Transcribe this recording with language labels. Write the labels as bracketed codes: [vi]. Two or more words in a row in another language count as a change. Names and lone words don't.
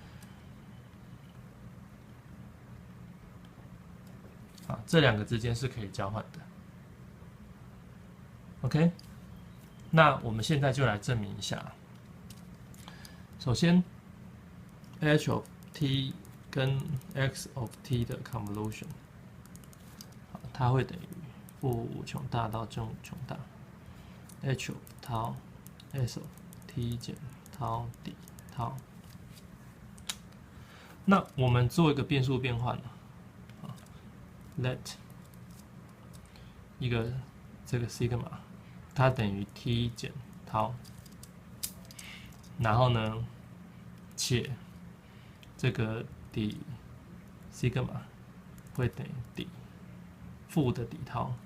[zh] 這兩個之間是可以交換的。OK， 那我們現在就來證明一下。首先， [en] h of t [zh] 跟 [en] x of t [zh] 的 convolution， 它會等於負無窮大到正無窮大 [en] h of τ s of t [zh] 減 τ d τ。那我們做一個變數變換 let 一個這個 sigma 它等於 t 減 τ， 然後呢，且這個底 sigma 會等於底負的底 τ。